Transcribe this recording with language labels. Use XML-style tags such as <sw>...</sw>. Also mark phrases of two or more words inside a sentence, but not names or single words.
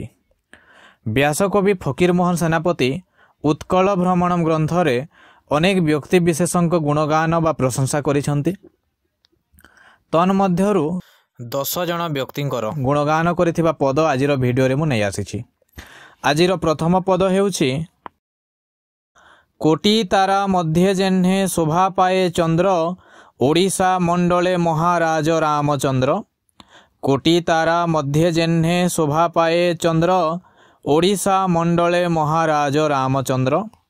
<or>ବ୍ୟାସକବି ଫକୀରମୋହନ ସେନାପତି ଉତ୍କଳ ଭ୍ରମଣ ଗ୍ରନ୍ଥ ରେ ଅନେକ ବ୍ୟକ୍ତି ବିଶେଷକ ଗୁଣଗାନ ବ ପ୍ରଶଂସା କରିସେନ୍ତି। ତନ୍ମଧ୍ୟରୁ 10 ଜଣ ବ୍ୟକ୍ତିଙ୍କର ଗୁଣଗାନ କରିଥିବା ପଦ ଆଜିର ଭିଡିଓ ରେ ମୁଁ ନେଇ ଆସିଛି। ଆଜିର ପ୍ରଥମ ପଦ ହେଉଛି କୋଟି ତାରା ମଧ୍ୟ ଜେହ୍ନେ ଶୋଭା ପାଏ ଚନ୍ଦ୍ର ଓଡ଼ିଶା ମଣ୍ଡଳେ ମହାରାଜ ରାମଚନ୍ଦ୍ର। କୋଟି ତାରା ମଧ୍ୟ ଜେହ୍ନେ ଶୋଭା ପାଏ ଚନ୍ଦ୍ର ଓଡ଼ିଶା ମଣ୍ଡଳେ ମହାରାଜ ରାମଚନ୍ଦ୍ର।</or>